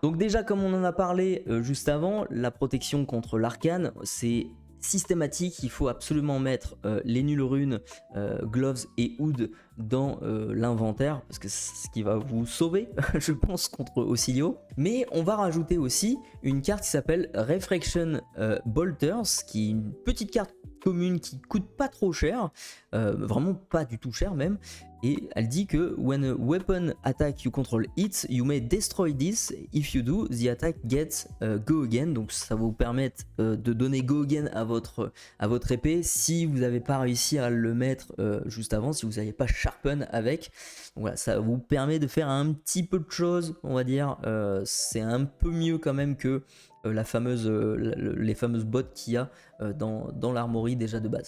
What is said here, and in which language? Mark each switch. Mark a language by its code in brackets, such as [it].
[fr] Donc déjà, comme on en a parlé juste avant, la protection contre l'arcane, c'est systématique, il faut absolument mettre les nulles runes, gloves et hood dans l'inventaire parce que c'est ce qui va vous sauver je pense contre Oscillio. Mais on va rajouter aussi une carte qui s'appelle Refraction Bolters, qui est une petite carte commune qui coûte pas trop cher, vraiment pas du tout cher même, et elle dit que [en] when a weapon attack you control hits, you may destroy this. If you do, the attack gets go again. [fr] Donc ça va vous permettre de donner go again à votre épée si vous n'avez pas réussi à le mettre juste avant, si vous n'avez pas sharpen avec. Donc voilà, ça vous permet de faire un petit peu de choses, on va dire. C'est un peu mieux quand même que les fameuses bots qu'il y a dans l'armory déjà de base.